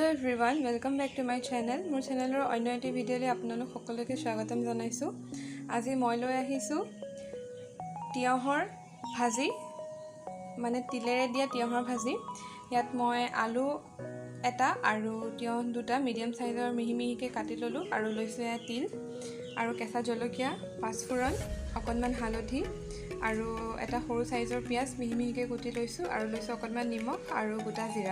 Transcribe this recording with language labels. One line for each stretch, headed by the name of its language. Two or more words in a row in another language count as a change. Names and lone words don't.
English: everyone welcome back to my channel
Assamese: মোৰ চেনেলৰ অন্য এটা ভিডিঅ'লৈ আপোনালোক সকলোকে স্বাগতম জনাইছো। আজি মই লৈ আহিছো তিয়হৰ ভাজি মানে তিলেৰে দিয়া তিয়হৰ ভাজি। ইয়াত মই আলু এটা আৰু তিয়হ দুটা
English: medium sizeৰ
Assamese: মিহি মিহিকে কাটি ললো আৰু লৈছো এ তিল আৰু কেঁচা জলকীয়া পাঁচফোৰণ অকণমান হালধি আৰু এটা সৰু সাইজৰ পিয়াজ মিহি মিহিকে কুটি লৈছো আৰু লৈছো অকণমান নিমখ আৰু গোটা জিৰা।